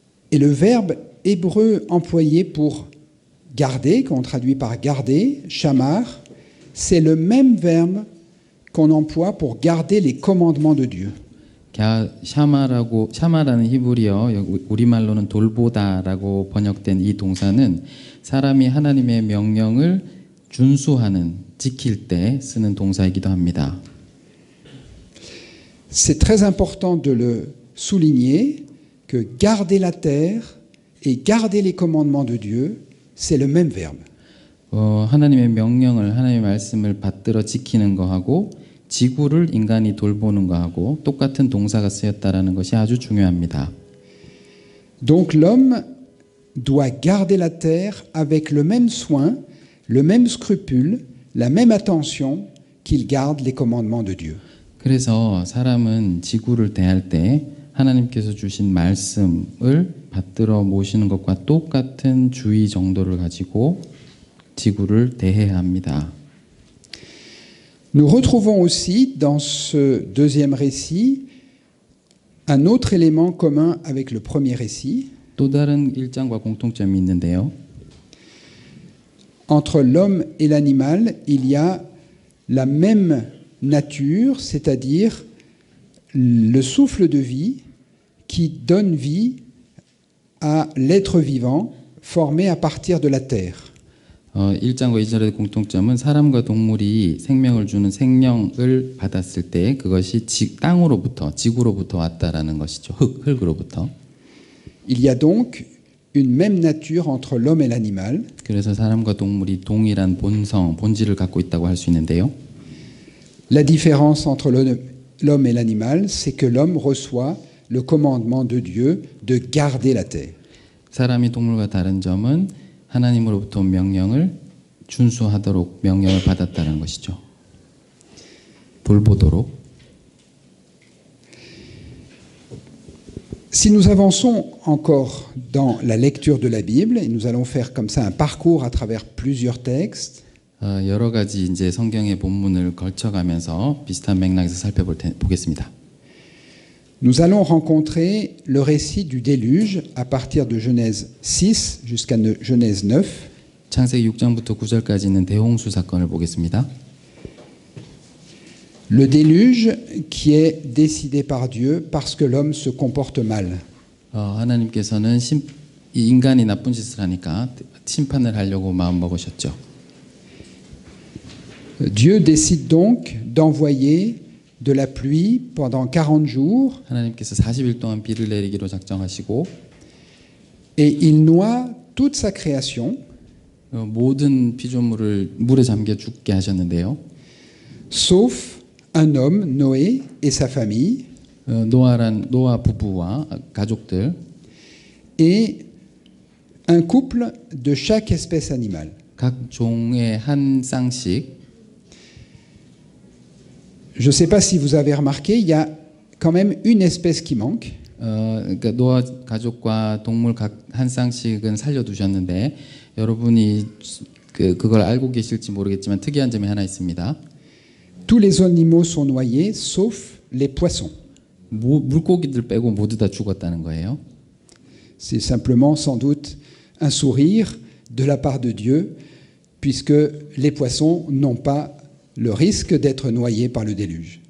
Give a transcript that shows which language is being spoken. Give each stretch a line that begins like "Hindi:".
French: Et le verbe hébreu employé pour garder, qu'on traduit par garder, shamar, c'est le même verbe qu'on emploie pour garder les commandements de Dieu.
Korean: 샤마라는 히브리어, 우리말로는 돌보다라고 번역된 이 동사는 사람이 하나님의 명령을 준수하는, 지킬 때 쓰는 동사이기도 합니다.
French: C'est très important de le souligner que garder la terre et garder les commandements de Dieu, c'est le même verbe.
Korean: 하나님의 명령을, 하나님의 말씀을 받들어 지키는 거하고 지구를 인간이 돌보는 거하고 똑같은 동사가 쓰였다라는 것이 아주 중요합니다.
French: Donc l'homme doit garder la terre avec le même soin, le même scrupule, la même attention qu'il garde les commandements de Dieu.
Korean: 그래서 사람은 지구를 대할 때 하나님께서 주신 말씀을 받들어 모시는 것과 똑같은 주의 정도를 가지고 지구를 대해야 합니다.
French: Nous retrouvons aussi dans ce deuxième récit un autre élément commun avec le premier récit.
Korean: 또 다른 일장과 공통점이 있는데요.
French: Entre l'homme et l'animal, il y a la même nature, c'est-à-dire le souffle de vie qui donne vie à l'être vivant formé à partir de la terre.
Korean: 1장과 2절의 공통점은 사람과 동물이 생명을 주는 생명을 받았을 때 그것이 땅으로부터, 지구로부터 왔다라는 것이죠. 흙으로부터.
French: Il y a donc une même nature entre l'homme et l'animal.
Korean: 그래서 사람과 동물이 동일한 본질을 갖고 있다고 할 수 있는데요.
French: La différence entre l'homme et l'animal, c'est que l'homme reçoit le commandement de Dieu de garder la terre.
Korean: 사람이 동물과 다른 점은 하나님으로부터 온 명령을 준수하도록 명령을 받았다는 것이죠. 돌보도록.
French: Si nous avançons encore dans la lecture de la Bible, et nous allons faire comme ça un parcours à travers plusieurs textes,
Korean: 여러 가지 이제 성경의 본문을 걸쳐가면서 비슷한 맥락에서 살펴보겠습니다.
French: nous allons rencontrer le récit du déluge à partir de Genèse 6 jusqu'à Genèse 9.
Korean: 창세기 6장부터 9절까지 있는 대홍수 사건을 보겠습니다.
French: Le déluge qui est décidé par Dieu parce que l'homme se comporte mal.
Korean: 하나님께서는 인간이 나쁜 짓을 하니까 심판을 하려고 마음 먹으셨죠.
French: Dieu décide donc d'envoyer de la pluie pendant 40 jours.
Korean: 하나님께서 40일 동안 비를 내리기로 작정하시고
French: et il noie toute sa création.
Korean: 모든 피조물을 물에 잠겨 죽게 하셨는데요.
French: sauf un homme, Noé, et sa famille.
Korean: 노아 부부와 가족들.
French: et un couple de chaque espèce animale.
Korean: 각 종의 한 쌍씩.
French: Je ne sais pas si vous avez remarqué, il y a quand même une espèce qui manque.
Korean: 그러니까 노아 가족과 동물 각 한 쌍씩은 살려두셨는데 여러분이 그걸 알고 계실지 모르겠지만 특이한 점이 하나 있습니다.
French: Tous les animaux sont noyés, sauf les poissons.
Korean: 물고기들 빼고 모두 다 죽었다는 거예요.
French: C'est simplement sans doute un sourire de la part de Dieu, puisque les poissons n'ont pas le risque d'être noyés par le déluge.